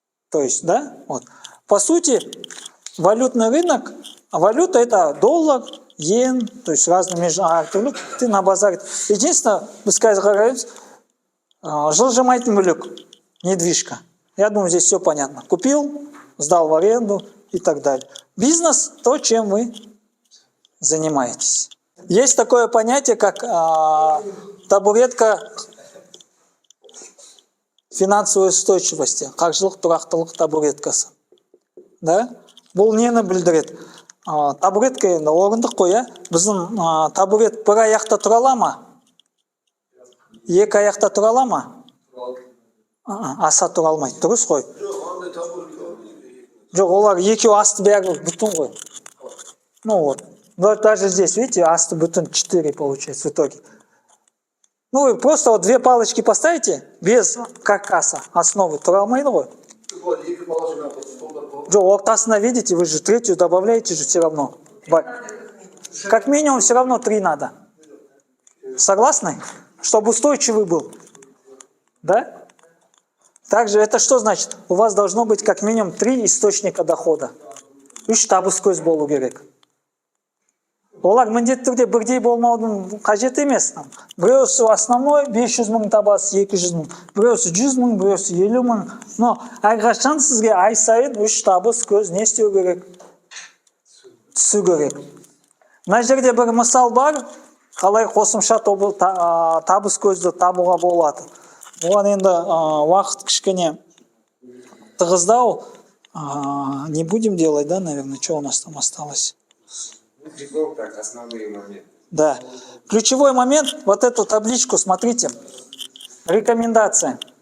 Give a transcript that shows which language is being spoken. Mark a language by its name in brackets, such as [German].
[Russian] То есть, да, вот. По сути, валютный рынок, валюта – это доллар, йен, то есть разные международные, ты на базаре. Единственное, пускай говорят, [Kazakh] жылжымайтын мүлік, [Russian] недвижка. Я думаю, здесь все понятно. Купил, сдал в аренду и так далее. Бизнес – то, чем вы занимаетесь. Есть такое понятие, как табуретка финансовой устойчивости, [Kazakh] қаржылық тұрақтылық табуреткасы. [Russian] Да? [Kazakh] Бұл нені білдіреді? Табуретка енді орындық қой, ja? Біздің табурет бір аяқта тұра ала ма? Екі аяқта тұра ала ма? Аса тұра алмайды, дұрыс қой. Жоқ, олар екеу асты бәрі бүтін ғой. [Russian] Ну вот. Вот даже здесь, видите, [Kazakh] асты бүтін [Russian] 4 получается в итоге. Ну, вы просто вот две палочки поставите, без каркаса, основы [Kazakh] тұра алмайды ғой. Жоқ, ортасына, [Russian] видите, вы же третью добавляете же все равно. Как минимум все равно 3 надо. Согласны? Чтобы устойчивый был. Да? Также это что значит? У вас должно быть как минимум 3 источника дохода. [Kazakh] 3 табыс көз болу керек. Олар міндетті түрде бірдей болмаудың қажет емес. Біреусі основной 500 мың табасы, 200 мың. Біреусі 100 мың, біреусі 50 мың. Но әрқашан сізге ай сайын 3 табыс көз не істеу керек? Түсу керек. Мына жерде бір мысал бар, қалай қосымша табыс көзді табуға болады. Оған енді уақыт кішкене тығыздау. [Russian] Не будем делать, да, наверное, что у нас там осталось? Так, основные моменты. Да. Ключевой момент, вот эту табличку, смотрите. Рекомендация.